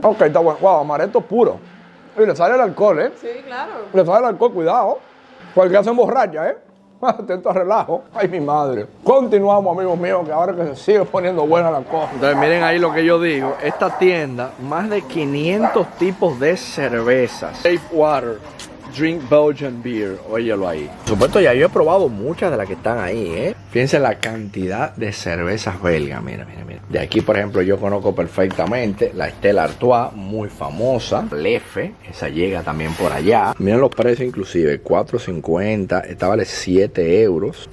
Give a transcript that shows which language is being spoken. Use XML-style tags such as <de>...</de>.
<es>Ok, está bueno. Wow, amaretto puro. Y le sale el alcohol, ¿eh? Sí, claro. Le sale el alcohol, cuidado. Porque hacen borracha, ¿eh? Atento a relajo. Ay, mi madre. Continuamos, amigos míos, que ahora que se sigue poniendo buena la cosa. Entonces, miren ahí lo que yo digo. Esta tienda, más de 500 tipos de cervezas.</es> <en>Safe Water, Drink Belgian Beer.</en> <es>Óyelo ahí. Por supuesto, ya yo he probado muchas de las que están ahí, ¿eh? Fíjense la cantidad de cervezas belgas. Mira, mira, mira. De aquí, por ejemplo, yo conozco perfectamente la Stella Artois, muy famosa. Lefe, esa llega también por allá. Miren los precios inclusive, 4.50, esta vale 7 euros.</es>